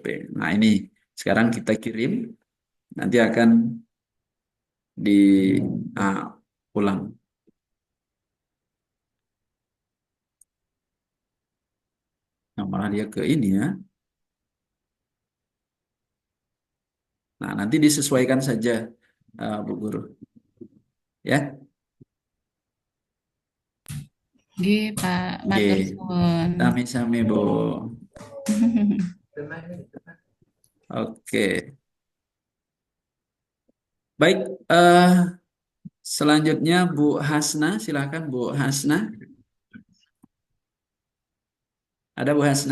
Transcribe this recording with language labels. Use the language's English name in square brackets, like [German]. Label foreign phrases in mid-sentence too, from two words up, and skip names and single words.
[Indonesian] Nah, ini sekarang kita kirim, nanti akan ulang. Nah, malah dia ke ini ya. Nah, nanti disesuaikan saja Bu Guru. Ya. [Javanese] nggih Pak, matur suwun. Sami-sami Bu. [Indonesian] Oke. Baik, selanjutnya Bu Hasna, silakan Bu Hasna. Ada Bu Hasna?